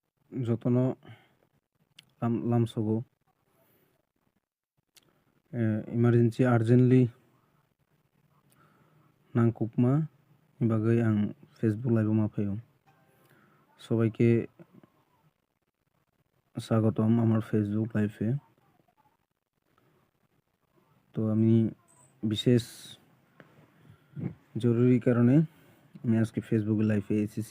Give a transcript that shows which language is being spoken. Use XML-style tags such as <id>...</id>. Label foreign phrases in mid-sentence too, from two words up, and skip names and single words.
<trp>যতন lamsogo</trp> <en>emergency urgently</en> <trp>nangkukma bagai ang</trp> <en>Facebook live</en> <trp>mafayo</trp> <bn>সবাইকে স্বাগতম আমার ফেসবুক লাইভে। তো আমি বিশেষ জরুরি কারণে আমি আজকে ফেসবুক লাইভে এসেছি।</bn>